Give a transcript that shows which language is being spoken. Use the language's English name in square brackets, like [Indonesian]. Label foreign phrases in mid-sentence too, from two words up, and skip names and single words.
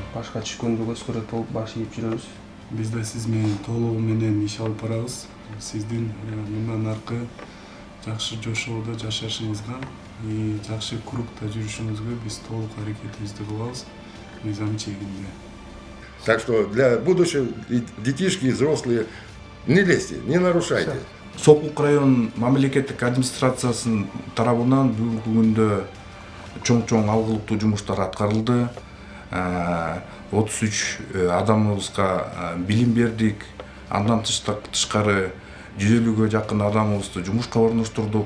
[Kyrgyz] Башка түшкөндүгө сүрөт болуп баш ийип жүрөбүз. Биз да сиз менен толугу менен иш алып барабыз. Сиздин мындан аркы жакшы жашоодо жашашыңызга, жакшы кругта жүрүшүңүзгө биз толук аракетибизди кылабыз мыйзам чегинде. [Russian] Так что для будущих детишки и взрослые не лезьте, не нарушайте. [Kyrgyz] Сокулук район мамлекеттик администрациясынын тарабынан бүгүнкү күндө чоң алгылыктуу жумуштар аткарылды. 33 адамыбызга билим бердик, Андан тышкары 150-ге жакын адамыбызды жумушка орноштурдук.